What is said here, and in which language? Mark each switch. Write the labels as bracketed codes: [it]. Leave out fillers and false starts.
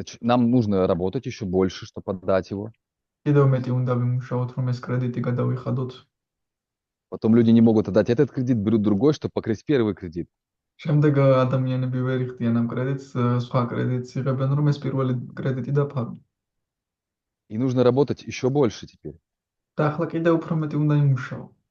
[ru] Нам нужно работать еще больше, чтобы отдать его. [ka] კიდევ მეტი უნდა ვიმუშაოთ, რომ ეს კრედიტი გადავიხადოთ. [ru] Потом люди не могут отдать этот кредит, берут другой, чтобы покрыть первый кредит. [ka] შემდეგ ადამიანები ვერ იხდიან ამ კრედიტს, სხვა კრედიტს იღებენ, რომ ეს პირველი კრედიტი დაფარონ. [ru] И нужно работать еще больше теперь. [ka] და ახლა კიდევ უფრო მეტი უნდა იმუშაო.